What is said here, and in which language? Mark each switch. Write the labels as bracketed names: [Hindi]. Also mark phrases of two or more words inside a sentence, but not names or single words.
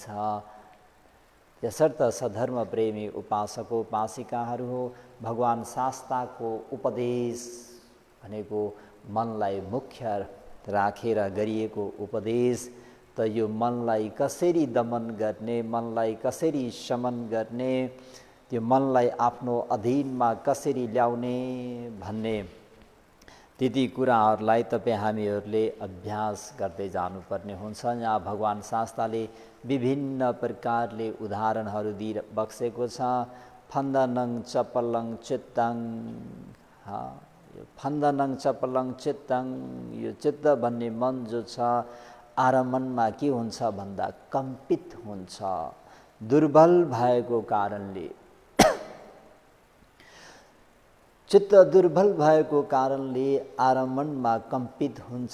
[Nepali] यसर्थ सधर्म प्रेमी उपासको उपासिकाहरू हो, भगवान शास्त्रको उपदेश भनेको मनलाई मुख्य राखेर गरिएको उपदेश त यो मनलाई कसरी दमन गर्ने, मनलाई कसरी शमन गर्ने, त्यो मनलाई आफ्नो अधीनमा कसरी ल्याउने भन्ने त्यति कुराहरूलाई तपाईँ हामीहरूले अभ्यास गर्दै जानुपर्ने हुन्छ। यहाँ भगवान शास्त्रले विभिन्न प्रकारले उदाहरणहरू दिइबक्सेको छ। [Sanskrit] फन्दनं चपलं चित्तं, यो फन्दनं चपलं चित्तं, [Nepali] यो चित्त भन्ने मन जो छ आरम्भमा के हुन्छ भन्दा कम्पित हुन्छ। दुर्बल भएको कारणले चित्त दुर्बल भएको कारणले आरम्भमा कम्पित हुन्छ।